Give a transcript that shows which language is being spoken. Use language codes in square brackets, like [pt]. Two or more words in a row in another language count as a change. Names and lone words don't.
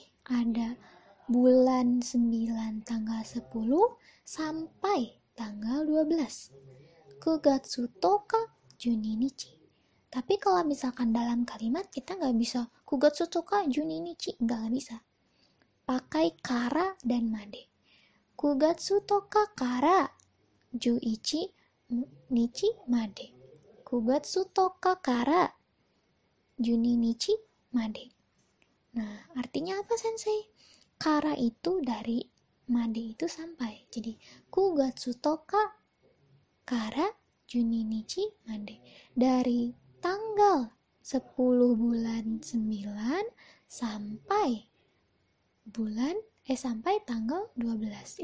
[id] Ada bulan 9 tanggal 10 sampai tanggal 12. [ja] 九月十日十二日. [id] Tapi kalau misalkan dalam kalimat kita nggak bisa [ja] 九月十日十二日, [id] nggak bisa. Pakai kara dan made. [ja] 九月十日から十一日まで. 九月十日から十二日まで. [id] Nah, artinya apa sensei? Kara itu dari, made itu sampai. Jadi, [ja] 九月十日から十二日まで. [id] Dari tanggal bulan 9 sampai sampai tanggal 12.